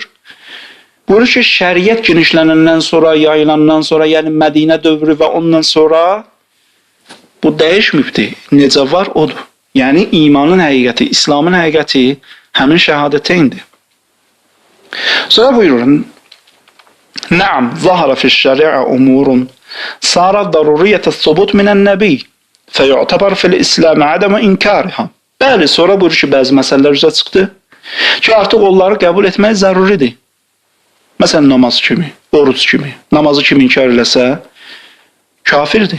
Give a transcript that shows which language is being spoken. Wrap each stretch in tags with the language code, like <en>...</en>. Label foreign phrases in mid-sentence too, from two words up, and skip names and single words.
<az>Buyurur ki, şəriət genişlənəndən sonra, yayılandan sonra, yəni Mədinə dövrü və ondan sonra bu dəyişmibdir. Necə var odur. Yəni imanın həqiqəti, İslamın həqiqəti həmin şəhadəteyndir. Sonra buyurun,</az> <ar>"نعم، ظهر في الشريعة أمور صارت ضرورية الثبوت من النبي، فيعتبر في الإسلام عدم إنكارها."</ar> <az>Bəli, sonra buyurur ki, bəzi məsələlər üzə çıxdı ki, artıq onları qəbul etmək zəruridir. Məsələn, namaz kimi, oruc kimi. Namazı kim inkar eləsə, kafirdir.</az>